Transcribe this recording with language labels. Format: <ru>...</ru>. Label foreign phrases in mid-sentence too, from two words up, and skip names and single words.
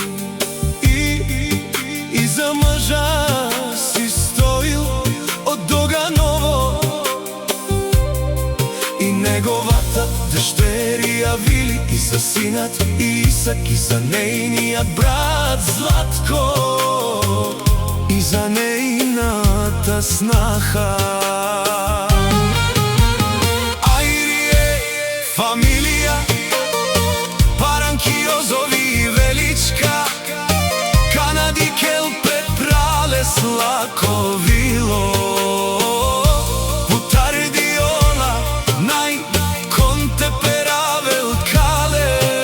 <mk>и за</mk> <bg>мъжа си</bg> <mk>Стоил од Доганово и неговата дещерија Вили, и за синат Исак, и за нејниот брат Златко, и за нејната снаха. Ајрие, фамилија Паранкиозови и Величка, Канади, Келпе, Пралес, Лаковило, Путардиола, Нај, Конте, Перавел, Кале,</mk>